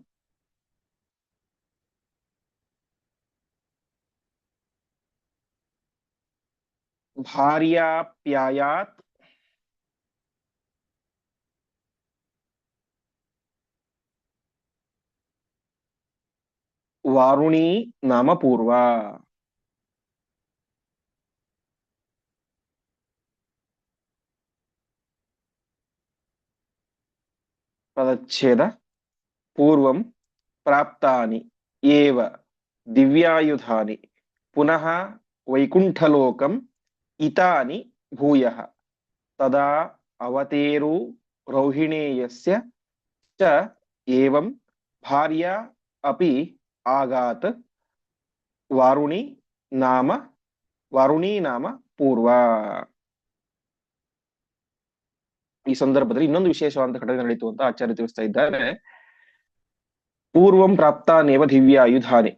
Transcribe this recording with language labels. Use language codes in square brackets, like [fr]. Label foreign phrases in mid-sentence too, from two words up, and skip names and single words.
[sa] ಭಾರ್ಯಾಪ್ಯಾಯಾತ್ ವಾರುಣಿ ನಾಮ ಪೂರ್ವ. [kn] ಪದಚ್ಛೇದ. [sa] ಪೂರ್ವಂ ಪ್ರಾಪ್ತಾನಿ ಏವ ದಿವ್ಯಾಯುಧಾನಿ ಪುನಃ ವೈಕುಂಠಲೋಕಂ ಇತಾನಿ ಭೂಯಃ ತದಾ ಅವತೇರು ರೌಹಿಣೇಯಸ್ಯ ಚ ಏವಂ ಭಾರ್ಯಾ ಅಪಿ ಆಗಾತ್ ವಾರುಣಿ ನಾಮ ಪೂರ್ವ. [kn] ಈ ಸಂದರ್ಭದಲ್ಲಿ ಇನ್ನೊಂದು ವಿಶೇಷವಾದ ಘಟನೆ ನಡೆಯಿತು ಅಂತ ಆಚಾರ್ಯ ತಿಳಿಸ್ತಾ ಇದ್ದಾರೆ. [sa] ಪೂರ್ವಂ ಪ್ರಾಪ್ತಾನೇವ ದಿವ್ಯ ಆಯುಧಾನಿ.